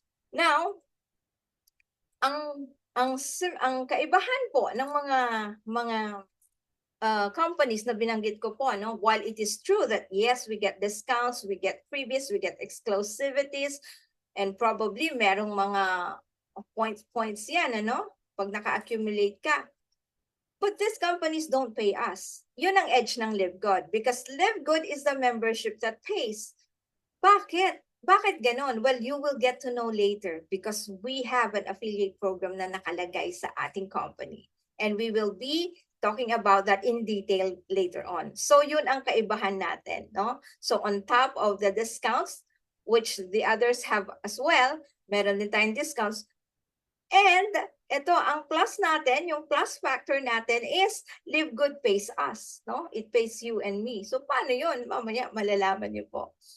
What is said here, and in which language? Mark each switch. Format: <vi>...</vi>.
<tl>Now, ang kaibahan po ng mga companies na binanggit ko po, no?</tl> <en>While it is true that yes, we get discounts, we get freebies, we get exclusivities, and probably</en> <tl>merong mga points yan, ano? Pag naka-accumulate ka.</tl> <en>But these companies don't pay us.</en> <tl>Yun ang edge ng</tl> <en>Live Good because Live Good is the membership that pays.</en> <tl>Bakit? Bakit ganon?</tl> <en>Well, you will get to know later because we have an affiliate program</en> <tl>na nakalagay sa ating company.</tl> <en>And we will be talking about that in detail later on.</en> <tl>So yun ang kaibahan natin, no?</tl> <en>So on top of the discounts, which the others have as well,</en> <tl>meron din tayong discounts. And ito, ang plus natin, yung plus factor natin</tl> <en>is Live Good pays us,</en> <tl>no?</tl> <en>It pays you and me.</en> <tl>So paano yun? Mamaya malalaman niyo po.</tl>